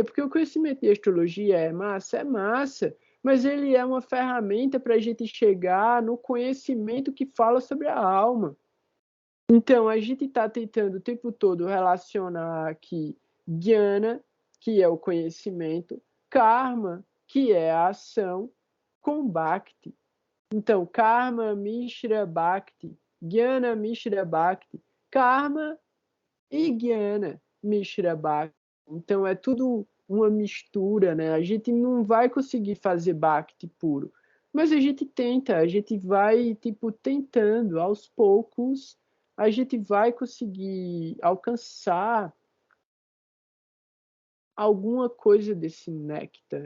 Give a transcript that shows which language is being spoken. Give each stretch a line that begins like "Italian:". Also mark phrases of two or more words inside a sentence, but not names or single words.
Portuguese: Porque o conhecimento de astrologia é massa, mas ele é uma ferramenta para a gente chegar no conhecimento que fala sobre a alma. Então, a gente está tentando o tempo todo relacionar aqui Jnana, que é o conhecimento, Karma, que é a ação, com Bhakti. Então,
Sanskrit: Karma, Mishra, Bhakti, Jnana, Mishra, Bhakti, Karma e Jnana, Mishra, Bhakti.
Portuguese: Então, é tudo uma mistura, né? A gente não vai conseguir fazer Bhakti puro, mas a gente tenta, a gente vai, tipo, tentando, aos poucos, a gente vai conseguir alcançar alguma coisa desse néctar.